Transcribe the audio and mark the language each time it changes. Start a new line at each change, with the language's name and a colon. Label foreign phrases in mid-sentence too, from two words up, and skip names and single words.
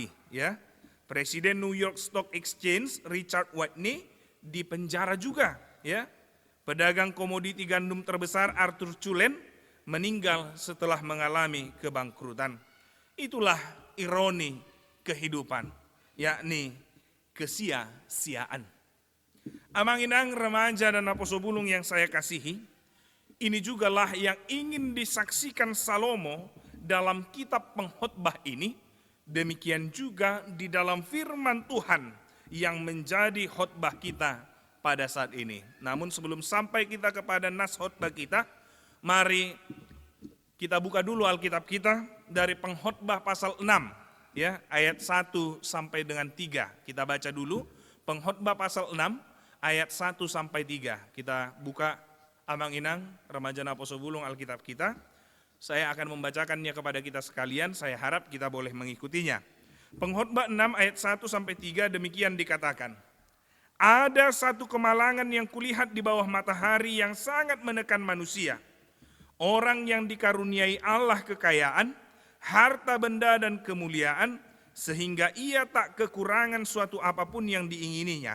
Indonesian: Presiden New York Stock Exchange Richard Whitney dipenjara juga. Pedagang komoditi gandum terbesar Arthur Culen meninggal setelah mengalami kebangkrutan. Itulah ironi kehidupan, yakni kesia-siaan. Amang-inang, remaja dan aposobulung yang saya kasihi, ini jugalah yang ingin disaksikan Salomo dalam kitab pengkhotbah ini, demikian juga di dalam firman Tuhan yang menjadi khotbah kita pada saat ini. Namun sebelum sampai kita kepada nas khotbah kita, mari kita buka dulu Alkitab kita dari pengkhotbah pasal 6, ayat 1 sampai dengan 3. Kita baca dulu pengkhotbah pasal 6 ayat 1 sampai 3. Kita buka amang-inang, remaja Naposobulung Alkitab kita. Saya akan membacakannya kepada kita sekalian, saya harap kita boleh mengikutinya. Pengkhotbah 6 ayat 1 sampai 3 demikian dikatakan. Ada satu kemalangan yang kulihat di bawah matahari yang sangat menekan manusia. Orang yang dikaruniai Allah kekayaan, harta benda dan kemuliaan, sehingga ia tak kekurangan suatu apapun yang diingininya.